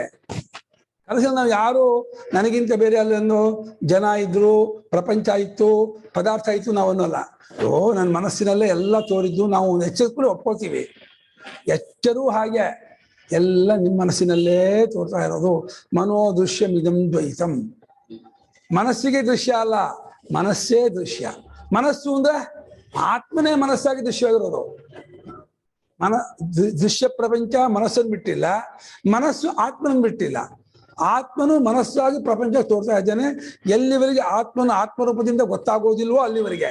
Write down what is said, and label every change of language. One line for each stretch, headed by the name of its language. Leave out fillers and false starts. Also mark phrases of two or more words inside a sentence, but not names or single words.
Kannada: ಕನಸಲ್ಲಿ ನಾವು ಯಾರು ನನಗಿಂತ ಬೇರೆ ಅಲ್ಲೊಂದು ಜನ ಇದ್ರು, ಪ್ರಪಂಚ ಇತ್ತು, ಪದಾರ್ಥ ಇತ್ತು ನಾವು ಅನ್ನೋಲ್ಲ. ನನ್ನ ಮನಸ್ಸಿನಲ್ಲೇ ಎಲ್ಲ ತೋರಿದ್ದು ನಾವು ಎಚ್ಚರಿಕೊಂಡು ಒಪ್ಕೊಳ್ತೀವಿ. ಎಚ್ಚರೂ ಹಾಗೆ ಎಲ್ಲ ನಿಮ್ಮ ಮನಸ್ಸಿನಲ್ಲೇ ತೋರ್ತಾ ಇರೋದು.
Sanskrit: ಮನೋ ದೃಶ್ಯಂ ಇದಂ ದ್ವೈತಂ.
Kannada: ಮನಸ್ಸಿಗೆ ದೃಶ್ಯ ಅಲ್ಲ, ಮನಸ್ಸೇ ದೃಶ್ಯ. ಮನಸ್ಸು ಅಂದ್ರೆ ಆತ್ಮನೇ ಮನಸ್ಸಾಗಿ ದೃಶ್ಯವಾಗಿರೋದು. ದೃಶ್ಯ ಪ್ರಪಂಚ ಮನಸ್ಸನ್ನು ಬಿಟ್ಟಿಲ್ಲ, ಮನಸ್ಸು ಆತ್ಮನನ್ನು ಬಿಟ್ಟಿಲ್ಲ. ಆತ್ಮನು ಮನಸ್ಸಾಗಿ ಪ್ರಪಂಚ ತೋರ್ತಾ ಇದ್ದಾನೆ. ಎಲ್ಲಿವರೆಗೆ ಆತ್ಮನು ಆತ್ಮರೂಪದಿಂದ ಗೊತ್ತಾಗೋದಿಲ್ವೋ ಅಲ್ಲಿವರೆಗೆ.